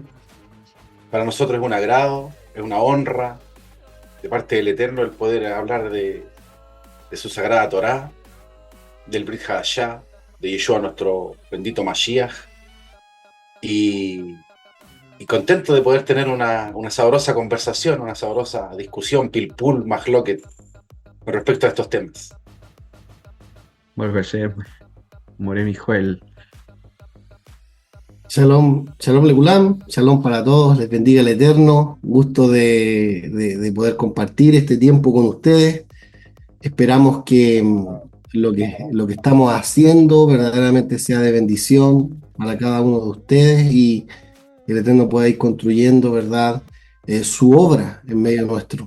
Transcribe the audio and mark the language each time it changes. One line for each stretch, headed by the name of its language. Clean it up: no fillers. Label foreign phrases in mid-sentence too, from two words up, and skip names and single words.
Spanish: Para nosotros es un agrado, es una honra de parte del Eterno el poder hablar de su sagrada Torá, del
Hebrew: ברית חדשה,
Spanish: de Yeshua, nuestro bendito Mashiach, y contento de poder tener una sabrosa conversación, una sabrosa discusión,
Hebrew: פלפול, מחלוקת,
Spanish: con respecto a estos temas.
Hebrew: ברוך השם, מורה Mijael. שלום, שלום לכולם,
Spanish: shalom para todos, les bendiga el Eterno, gusto de poder compartir este tiempo con ustedes. Esperamos que lo que estamos haciendo verdaderamente sea de bendición para cada uno de ustedes y el Eterno pueda ir construyendo, ¿verdad?, su obra en medio nuestro.